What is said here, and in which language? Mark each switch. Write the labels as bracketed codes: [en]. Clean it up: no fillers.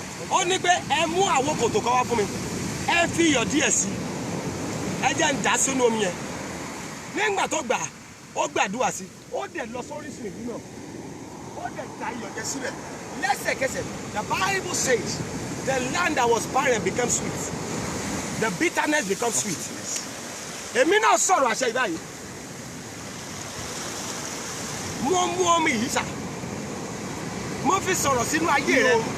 [yo] Ó ní pé ẹ mú àwo kòtò kan wá fún mi. Ẹ fi iyọ̀ díẹ̀ sí. Ẹ jẹ́ ń dà sínú omi yẹn. Nígbà tó gbà, ó gbàdúrà sí. Ó dẹ̀ lọ sórí sùn ìlú náà. Ó dẹ̀ da iyọ̀ yẹn síbẹ̀. [en] Lẹ́sẹ̀kẹsẹ̀, the Bible says the land that was barren became sweet. The bitterness becomes sweet. [yo] Èmi náà sọ̀rọ̀ àṣẹ ìbáyìí. Mo mú omi yìí sà. Mo fi sọ̀rọ̀ sínú ayé rẹ.